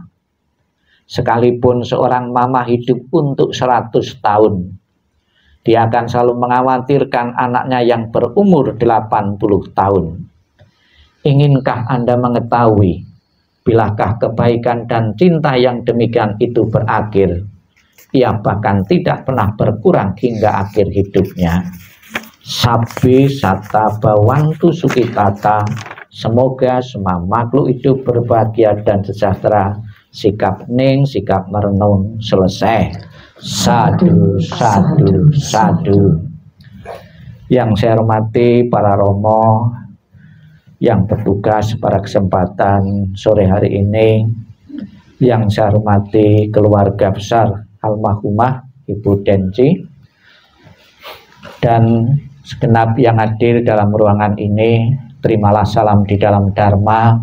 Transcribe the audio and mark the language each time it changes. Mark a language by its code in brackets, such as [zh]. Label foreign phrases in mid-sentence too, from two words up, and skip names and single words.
[id] Sekalipun seorang mama hidup untuk 100 tahun, dia akan selalu mengkhawatirkan anaknya yang berumur 80 tahun. Inginkah Anda mengetahui bilakah kebaikan dan cinta yang demikian itu berakhir? Ia bahkan tidak pernah berkurang hingga akhir hidupnya. [pi] Sabbi satta bhavantu sukhitata. [id] Semoga semua makhluk hidup berbahagia dan sejahtera. Sikap hening, sikap merenung, selesai. [pi] Sadu, sadu, sadu. [id] Yang saya hormati para romo yang bertugas pada kesempatan sore hari ini, yang saya hormati keluarga besar almarhumah Ibu Denci, dan segenap yang hadir dalam ruangan ini, terimalah salam di dalam Dharma.